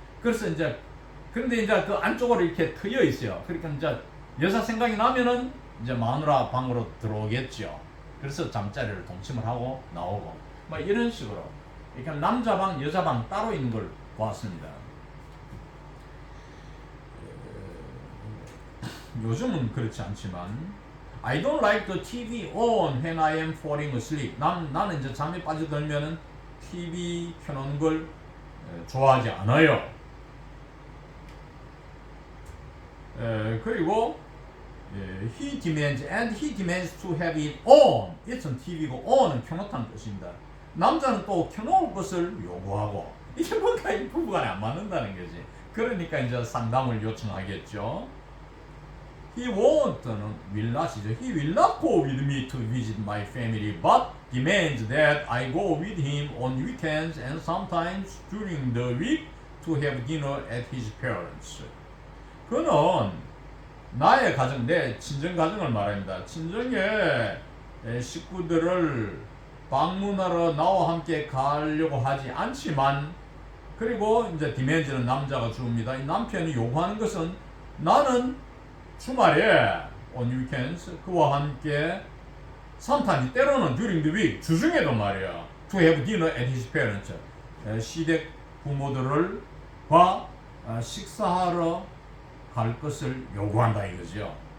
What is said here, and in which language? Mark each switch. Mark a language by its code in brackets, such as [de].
[ko] 그래서 그런데 이제 그 안쪽으로 이렇게 트여 있어요. 그러니까 이제 여자 생각이 나면은 이제 마누라 방으로 들어오겠죠. 그래서 잠자리를 동침을 하고 나오고 뭐 이런 식으로 이렇게 남자 방, 여자 방 따로 있는 걸 보았습니다. 요즘은 그렇지 않지만 [en] I don't like the TV on when I am falling asleep. [ko] 나는 이제 잠에 빠져들면은 TV 켜놓은 걸 좋아하지 않아요. [en] 그리고 he demands to have it on. [ko] it은 TV고 on은 켜놓다는 뜻입니다. 남자는 또 켜놓을 것을 요구하고, 이게 뭔가 이 부부간에 안 맞는다는 거지. 그러니까 이제 상담을 요청하겠죠. [en] He won't는 will not이죠. He will not go with me to visit my family, but demands that I go with him on weekends and sometimes during the week to have dinner at his parents. [ko] 그는 나의 가정, 내 친정 가정을 말합니다. 친정의 식구들을 방문하러 나와 함께 가려고 하지 않지만, 그리고 이제 디맨즈는 남자가 주입니다. 이 남편이 요구하는 것은 나는 주말에 on weekends 그와 함께 sometimes 때로는 [en] during the week [ko] 주중에도 말이야 [en] to have dinner at his parents [ko] 시댁 부모들과 식사하러 갈 것을 요구한다 이거죠.